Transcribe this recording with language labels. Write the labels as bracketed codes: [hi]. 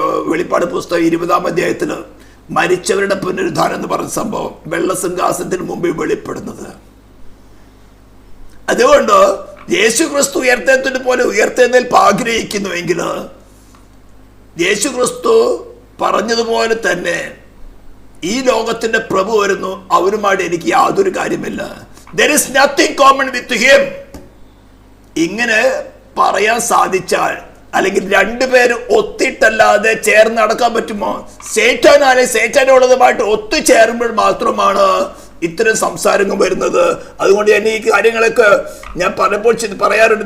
[ml] വെളിപ്പാട് പുസ്തകം 20-ാം അധ്യായത്തിൽ മരിച്ചവരുടെ പുനരുദ്ധാനം എന്ന് പറഞ്ഞ സംഭവം വെള്ളസിംഹാസനത്തിന് മുമ്പിൽ വെളിപ്പെടുന്നത്. അതുകൊണ്ട് യേശു ക്രിസ്തു ഉയർത്തെഴുന്നേൽപ്പിനെ പോലെ ഉയർത്തെഴുന്നേൽപ്പ് ആഗ്രഹിക്കുന്നുവെങ്കിൽ യേശു ക്രിസ്തു പറഞ്ഞതുപോലെ തന്നെ ഈ ലോകത്തിന്റെ പ്രഭു വരുന്നു, അവരുമായിട്ട് എനിക്ക് യാതൊരു കാര്യമില്ല. [en] There is nothing common with him. [ml] ഇങ്ങനെ പറയാൻ സാധിച്ചാൽ, അല്ലെങ്കിൽ 2 പേര് ഒത്തിട്ടല്ലാതെ ചേർന്ന് നടക്കാൻ പറ്റുമോ? സൈറ്റാനാണെങ്കിൽ സൈറ്റാനുള്ളതുമായിട്ട് ഒത്തുചേരുമ്പോൾ മാത്രമാണ് ഇത്തരം സംസാരങ്ങൾ വരുന്നത്. അതുകൊണ്ട് ഞാൻ ഈ കാര്യങ്ങളൊക്കെ ഞാൻ പലപ്പോൾ പറയാറുണ്ട്.